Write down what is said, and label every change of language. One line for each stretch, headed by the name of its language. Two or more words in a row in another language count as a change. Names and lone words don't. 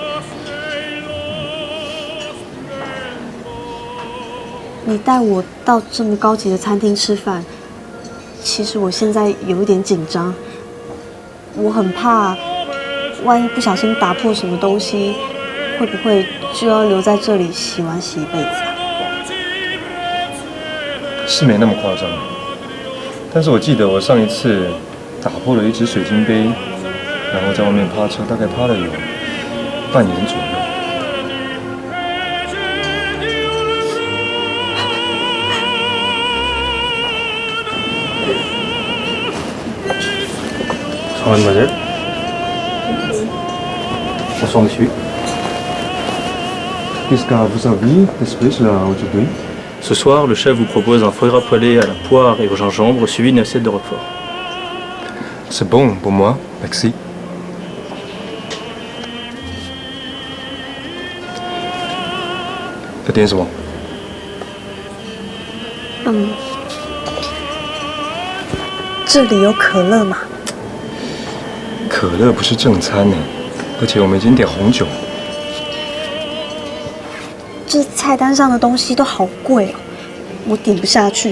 Chinese: 你带我到这么高级的餐厅吃饭，其实我现在有一点紧张，我很怕，万一不小心打破什么东西，会不会就要留在这里洗碗洗一辈子啊？是没那么夸张，但是我记得我上一次打破了一只水晶杯，然后在外面趴车，大概趴了有半年左右。
French: Bonsoir mademoiselle. Bonsoir monsieur. Qu'est-ce que vous avez de spécial aujourd'hui? Ce soir, le chef vous propose un foie gras poêlé à la poire et au gingembre, suivi d'une assiette de roquefort. C'est bon pour moi, merci.
Chinese: Ça 点什么？这里有可乐吗？可乐不是正餐呢，而且我们已经点红酒。这菜单上的东西都好贵哦，我点不下去。